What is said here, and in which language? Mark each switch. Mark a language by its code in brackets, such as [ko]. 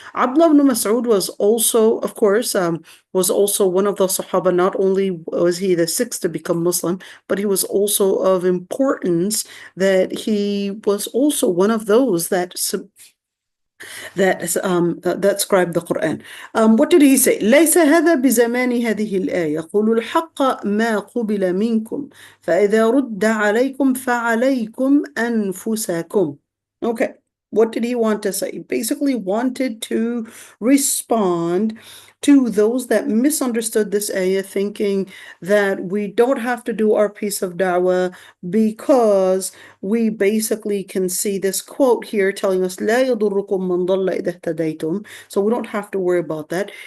[en] Abdullah ibn Mas'ud was also, of course, was also one of the Sahaba. Not only was he the 6th to become Muslim, but he was also of importance that he was also one of those that that scribed the Quran. What did he say? [ar] ليس هذا بزمان هذه الآية قولوا الحق ما قبل منكم فإذا رد عليكم فعليكم أنفسكم. [en] Okay, what did he want to say? He basically wanted to respond to those that misunderstood this ayah, thinking that we don't have to do our piece of da'wah because we basically can see this quote here telling us [ar] لا يضركم من ضل إذا اهتديتم, [en] so we don't have to worry about that.